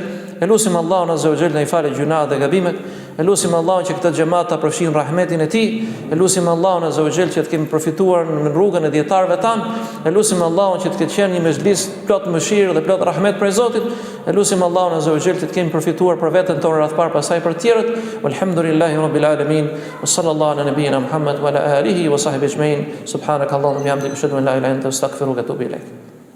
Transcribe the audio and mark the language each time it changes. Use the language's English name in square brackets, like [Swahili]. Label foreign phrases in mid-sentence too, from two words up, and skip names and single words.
[Albanian] Elusim Allahun [Arabic] عز وجل [Albanian] na i falë gjunat dhe gabimet. Elusim Allahun që këtë xhamat ta përfshin rahmetin e tij. Elusim Allahun [Arabic] عز وجل [Albanian] që të kemi përfituar në rrugën e dietarëve tan. Elusim Allahun që të ketë qenë një mezhlis plot mëshirë dhe plot rahmet prej Zotit. Elusim Allahun [Arabic] عز وجل [Albanian] që të kemi përfituar për veten tonë radh par pasaj për të tjerët. [Arabic] والحمد لله رب العالمين وصلى الله على نبينا محمد وعلى آله وصحبه أجمعين. سبحانك اللهم وبحمدك أشهد أن لا إله إلا أنت أستغفرك وأتوب إليك.